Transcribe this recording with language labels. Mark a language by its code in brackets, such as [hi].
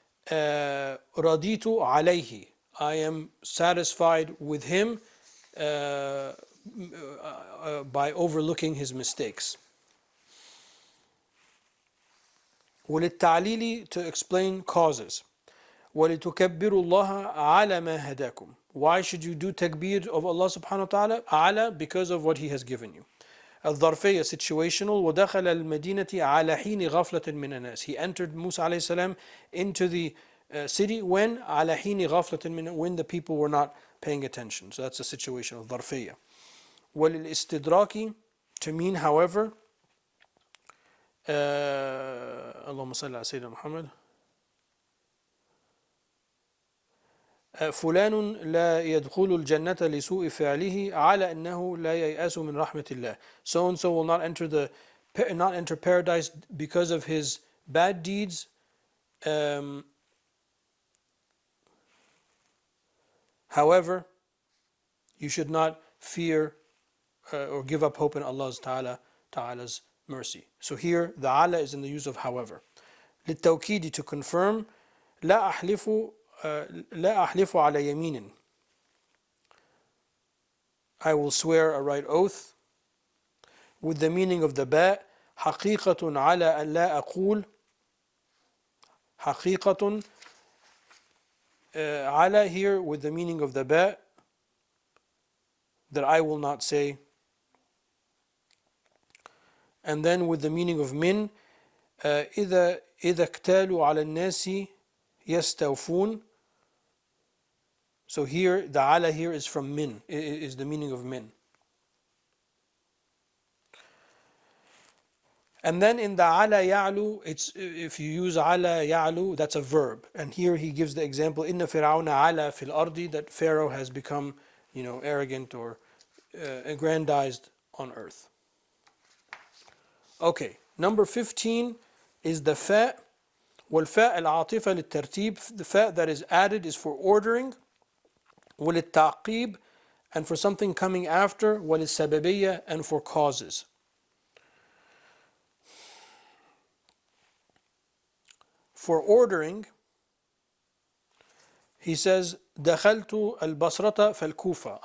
[ar] رضيت عليه, [en] I am satisfied with him by overlooking his mistakes. وللتعليل, to explain causes. [ar] ولتكبروا الله على ما هداكم. [en] Why should you do takbir of Allah subhanahu wa ta'ala? على, because of what he has given you. الظرفية, situational. [ar] ودخل المدينة على حين غفلة من الناس. [en] He entered Musa alayhi salam into the city when [ar] على حين غفلة من, [en] when the people were not paying attention. So that's a situational, ظرفية. وللاستدراك, to mean however. [ar] اللهم صل على سيدنا محمد. فلان لا يدخل الجنة لسوء فعله على أنه لا ييأس من رحمة الله. [en] So and so will not enter paradise because of his bad deeds. However, you should not fear or give up hope in Allah's Ta'ala's mercy. So here the ala is in the use of however. للتوكيد, to confirm. [ar] لا أحلف على يمين, [en] I will swear a right oath. With the meaning of the ba. [ar] حقيقة على أن لا أقول. [en] حقيقة على here with the meaning of the ba, that I will not say. And then with the meaning of min. [ar] إذا اكتالوا على الناس يستوفون. [en] So here, the ala here is from min, is the meaning of min. And then in the ala ya'lu, it's, if you use ala ya'lu, that's a verb. And here he gives the example, inna fir'auna ala fil ardi, that Pharaoh has become, arrogant or aggrandized on earth. Okay, number 15 is the fa. [ar] والفاء العاطفة للترتيب. [en] The fa that is added is for ordering. وللتعقيب, and for something coming after. وللسببية, and for causes. For ordering, he says [ar] دخلت البصرة فالكوفة.